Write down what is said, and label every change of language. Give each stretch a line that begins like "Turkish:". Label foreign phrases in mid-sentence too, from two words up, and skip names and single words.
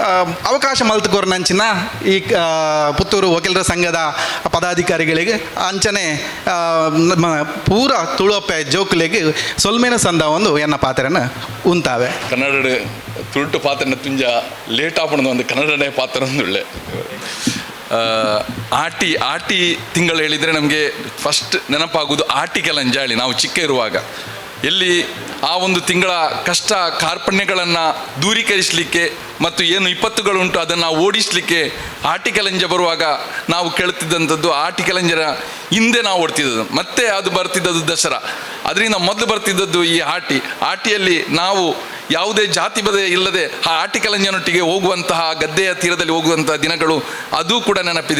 Tulu: ಅವಕಾಶ ಮಲ್ತುಕೊರ್ನಂಚಿನ ಈ ಪುತ್ತೂರು ವಕೀಲರ ಸಂಘದ ಪದಾಧಿಕಾರಿಗಳಿಗೆ ಅಂಚನೆ ನಮ್ಮ ಪೂರ ತುಳುವಪ್ಪೆ ಜೋಕುಲೆಗೆ ಸೊಲ್ಮೇನ ಸಂದ ಒಂದು ಎನ್ನ ಪಾತ್ರನ ಉಂತಾವೆ ಕನ್ನಡ ತುಳುಟು ಪಾತ್ರನ ತುಂಜ ಲೇಟ್ ಆಪಣದ ಒಂದು ಕನ್ನಡನೇ ಪಾತ್ರ ಒಂದುಳ್ಳೆ
Kannada: ಆಟಿ ತಿಂಗಳು ಹೇಳಿದರೆ ನಮಗೆ ಫಸ್ಟ್ ನೆನಪಾಗುವುದು
Tulu: ಆಟಿ ಕೆಲಂಜಾಳಿ
Kannada: ನಾವು ಚಿಕ್ಕ ಇರುವಾಗ ಎಲ್ಲಿ ಆ ಒಂದು ತಿಂಗಳ ಕಷ್ಟ ಕಾರ್ಪಣ್ಯಗಳನ್ನು ದೂರೀಕರಿಸಲಿಕ್ಕೆ ಮತ್ತು ಏನು ವಿಪತ್ತುಗಳುಂಟು ಅದನ್ನು ಓಡಿಸಲಿಕ್ಕೆ ಆಟಿಕೆಲಂಜ ಬರುವಾಗ ನಾವು ಕೇಳ್ತಿದ್ದಂಥದ್ದು ಆಟಿಕೆಲಂಜರ ಹಿಂದೆ ನಾವು ಓಡ್ತಿದ್ದದ್ದು ಮತ್ತೆ ಅದು ಬರ್ತಿದ್ದದ್ದು ದಸರಾ ಅದರಿಂದ ಮೊದಲು ಬರ್ತಿದ್ದದ್ದು ಈ ಆಟಿಯಲ್ಲಿ ನಾವು ಯಾವುದೇ ಜಾತಿ ಬದೆ ಇಲ್ಲದೆ ಆ ಆಟಿಕೆಲಂಜನೊಟ್ಟಿಗೆ ಹೋಗುವಂತಹ ಗದ್ದೆಯ ತೀರದಲ್ಲಿ ಹೋಗುವಂತಹ ದಿನಗಳು ಅದು ಕೂಡ ನೆನಪಿದೆ.